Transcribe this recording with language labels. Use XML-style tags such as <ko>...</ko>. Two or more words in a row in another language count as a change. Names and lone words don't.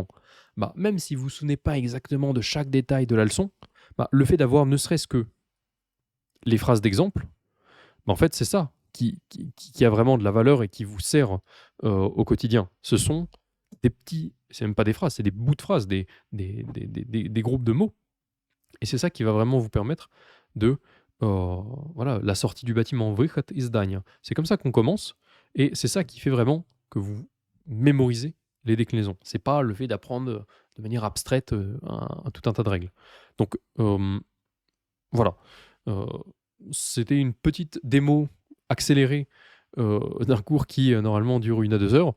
<fr>Même si vous ne vous souvenez pas exactement de chaque détail de la leçon, le fait d'avoir ne serait-ce que les phrases d'exemple, en fait, c'est ça qui a vraiment de la valeur et qui vous sert au quotidien. Ce sont des petits, c'est même pas des phrases, c'est des bouts de phrases, des groupes de mots. Et c'est ça qui va vraiment vous permettre de, voilà, la sortie du bâtiment,</fr> <ru>выход из здания.</ru> <fr>C'est comme ça qu'on commence, et c'est ça qui fait vraiment que vous mémorisez les déclinaisons. C'est pas le fait d'apprendre de manière abstraite tout un tas de règles. Donc voilà. C'était une petite démo accélérée d'un cours qui normalement dure 1 à 2 heures.</fr>